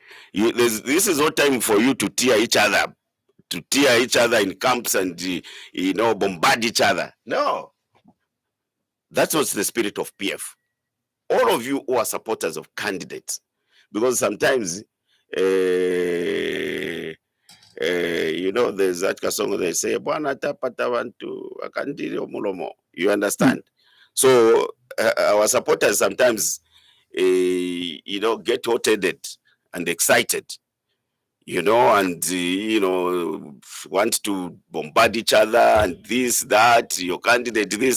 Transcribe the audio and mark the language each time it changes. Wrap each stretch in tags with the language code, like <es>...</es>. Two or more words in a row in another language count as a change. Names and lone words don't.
<en>This is no time for you to tear each other in camps and bombard each other. No. That's not the spirit of PF. All of you who are supporters of candidates, because sometimes there's that song they say,</en> <bem>"Bwana tapata bantu akandiri omulomo."</bem> <en>You understand? So our supporters sometimes get hot-headed and excited, and want to bombard each other and this, that, your candidate, this.</en>